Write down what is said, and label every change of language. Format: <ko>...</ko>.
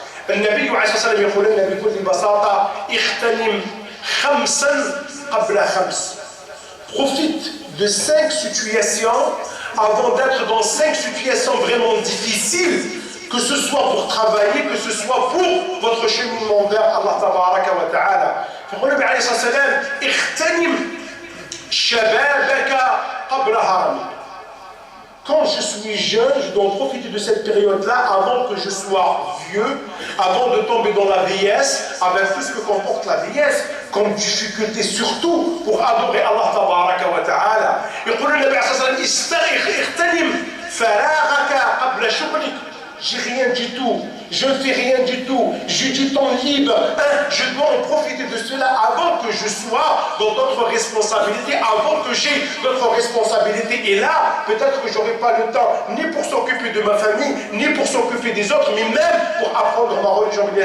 <ar>النبي عليه الصلاة والسلام يقول لنا بكل بساطة اغتنم خمسا قبل خمس.</ar> <fr>Profite de 5 situations avant d'être dans 5 situations vraiment difficiles, que ce soit pour travailler, que ce soit pour votre cheminement vers Allah tabaraka wa ta'ala.</fr> <ar>يقول النبي عليه الصلاة والسلام اغتنم شبابك قبل هرمك.</ar> <fr>Quand je suis jeune, je dois profiter de cette période-là avant que je sois vieux, avant de tomber dans la vieillesse, avec tout ce que comporte la vieillesse, comme difficulté surtout pour adorer Allah tabaraka wa ta'ala.</fr> <ar>يقول النبي عليه الصلاة والسلام اغتنم فراغك قبل شغلك.</ar> <fr>J'ai rien du tout, je ne fais rien du tout, j'ai du temps libre, je dois en profiter de cela avant que je sois dans d'autres responsabilités, avant que j'ai d'autres responsabilités. Et là, peut-être que je n'aurai pas le temps ni pour s'occuper de ma famille, ni pour s'occuper des autres, mais même pour apprendre ma religion.</fr>